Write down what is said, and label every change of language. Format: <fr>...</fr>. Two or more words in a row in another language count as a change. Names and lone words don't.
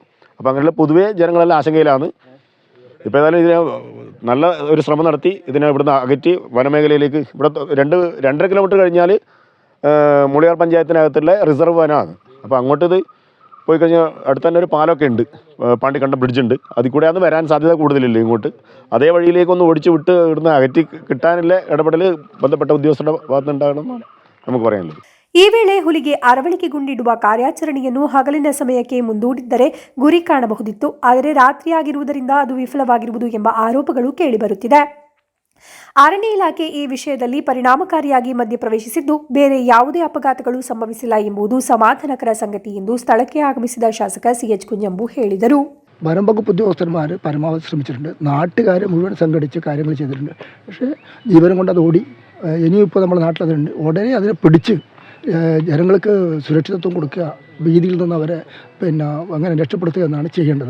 <ml>അപ്പോൾ അങ്ങനെയുള്ള പൊതുവേ ജനങ്ങളെല്ലാം ആശങ്കയിലാണ്. ഇപ്പോൾ ഏതായാലും ഇതിനെ നല്ല ഒരു ശ്രമം നടത്തി ഇതിനെ ഇവിടുന്ന് അകറ്റി വനമേഖലയിലേക്ക് ഇവിടെ 2.5 കിലോമീറ്റർ കഴിഞ്ഞാൽ മുളിയാർ പഞ്ചായത്തിനകത്തുള്ള റിസർവ് വനമാണ്. അപ്പോൾ അങ്ങോട്ട് ഇത് പോയി കഴിഞ്ഞാൽ അടുത്ത് തന്നെ ഒരു പാലമൊക്കെ ഉണ്ട്. പാണ്ടിക്കണ്ട ബ്രിഡ്ജുണ്ട്. അതിൽ കൂടെയാണ് വരാൻ സാധ്യത കൂടുതലില്ല ഇങ്ങോട്ട്. അതേ വഴിയിലേക്കൊന്ന് ഓടിച്ച് വിട്ട് ഇവിടുന്ന് അകറ്റി കിട്ടാനുള്ള ഇടപെടൽ ബന്ധപ്പെട്ട ഉദ്യോഗസ്ഥരുടെ ഭാഗത്തുനിന്നുണ്ടാകണമെന്നാണ് നമുക്ക് പറയാനുള്ളത്.</ml> <kn>ಈ ವೇಳೆ ಹುಲಿಗೆ ಅರವಳಿಕೆ ಗುಂಡಿಡುವ ಕಾರ್ಯಾಚರಣೆಯನ್ನು ಹಗಲಿನ ಸಮಯಕ್ಕೆ ಮುಂದೂಡಿದ್ದರೆ ಗುರಿ ಕಾಣಬಹುದಿತ್ತು. ಆದರೆ ರಾತ್ರಿಯಾಗಿರುವುದರಿಂದ ಅದು ವಿಫಲವಾಗಿರುವುದು ಎಂಬ ಆರೋಪಗಳು ಕೇಳಿಬರುತ್ತಿದೆ. ಅರಣ್ಯ ಇಲಾಖೆ ಈ ವಿಷಯದಲ್ಲಿ ಪರಿಣಾಮಕಾರಿಯಾಗಿ ಮಧ್ಯಪ್ರವೇಶಿಸಿದ್ದು ಬೇರೆ ಯಾವುದೇ ಅಪಘಾತಗಳು ಸಂಭವಿಸಿಲ್ಲ ಎಂಬುದು ಸಮಾಧಾನಕರ ಸಂಗತಿ ಎಂದು ಸ್ಥಳಕ್ಕೆ ಆಗಮಿಸಿದ ಶಾಸಕ CH കുഞ്ഞമ്പു ಹೇಳಿದರು.</kn> <ml>വനം വകുപ്പ് ഉദ്യോഗസ്ഥന്മാർ പരമാവധി ശ്രമിച്ചിട്ടുണ്ട്. നാട്ടുകാരെ മുഴുവൻ സംഘടിച്ച് കാര്യങ്ങൾ ചെയ്തിട്ടുണ്ട്. പക്ഷേ ജീവനം കൊണ്ട് അത് ഓടി. ഇനിയും ഇപ്പോൾ നമ്മുടെ നാട്ടിലതുണ്ട്. ഉടനെ അതിനെ പിടിച്ച് ജനങ്ങൾക്ക് സുരക്ഷിതത്വം കൊടുക്കുക, ഭീതിയിൽ നിന്ന് അവരെ അങ്ങനെ രക്ഷപ്പെടുത്തുക എന്നാണ് ചെയ്യേണ്ടത്.</ml>